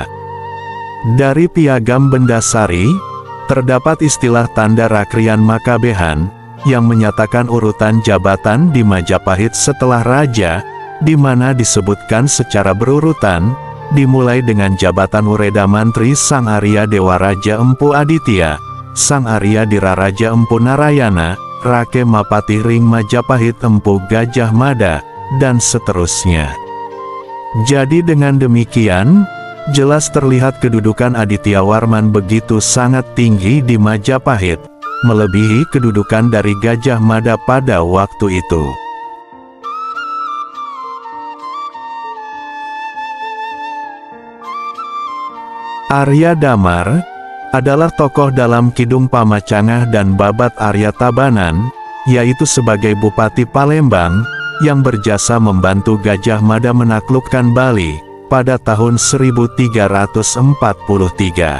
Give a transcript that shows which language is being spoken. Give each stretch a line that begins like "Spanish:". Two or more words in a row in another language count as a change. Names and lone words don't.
Indonesian: Dari Piagam Bendasari, terdapat istilah tanda rakrian Makabehan yang menyatakan urutan jabatan di Majapahit setelah raja, di mana disebutkan secara berurutan, dimulai dengan jabatan Ureda Mantri Sang Arya Dewa Raja Empu Aditya, Sang Arya Dira Raja Empu Narayana, Rake Mapati Ring Majapahit Empu Gajah Mada, dan seterusnya. Jadi dengan demikian, jelas terlihat kedudukan Adityawarman begitu sangat tinggi di Majapahit, melebihi kedudukan dari Gajah Mada pada waktu itu. Arya Damar adalah tokoh dalam Kidung Pamacangah dan Babat Arya Tabanan, yaitu sebagai Bupati Palembang, yang berjasa membantu Gajah Mada menaklukkan Bali pada tahun 1343.